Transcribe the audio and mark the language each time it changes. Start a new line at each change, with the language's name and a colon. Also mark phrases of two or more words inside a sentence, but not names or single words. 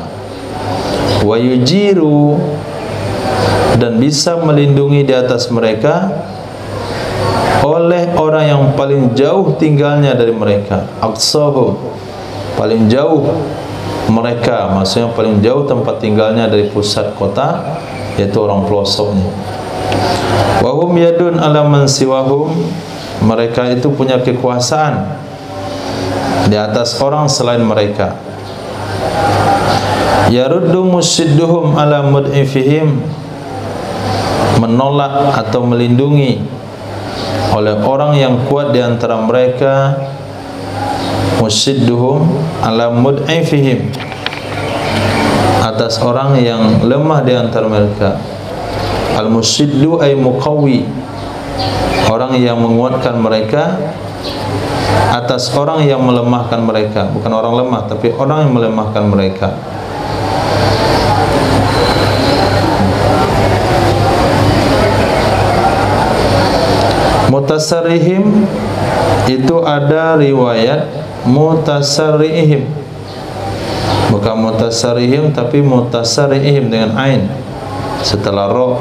Arabic: Wa yujiru,
Indonesian: dan bisa melindungi di atas mereka oleh orang yang paling jauh tinggalnya dari mereka. Aqsahu, paling jauh mereka, maksudnya paling jauh tempat tinggalnya dari pusat kota, yaitu orang pelosoknya.
Arabic: Wa hum yadun ala man siwahum,
Indonesian: mereka itu punya kekuasaan di atas orang selain mereka.
Arabic: Yaruddu musidduhum ala mud'ifihim,
Indonesian: menolak atau melindungi oleh orang yang kuat di antara mereka,
Arabic: musidduhum ala mud'ifihim,
Indonesian: atas orang yang lemah di antara mereka.
Arabic: Al-musiddu ay muqawwi,
Indonesian: orang yang menguatkan mereka atas orang yang melemahkan mereka. Bukan orang lemah, tapi orang yang melemahkan mereka. Mutasarrihim itu ada riwayat mutasarrihim, bukan mutasarrihim tapi mutasarrihim dengan ain setelah ro.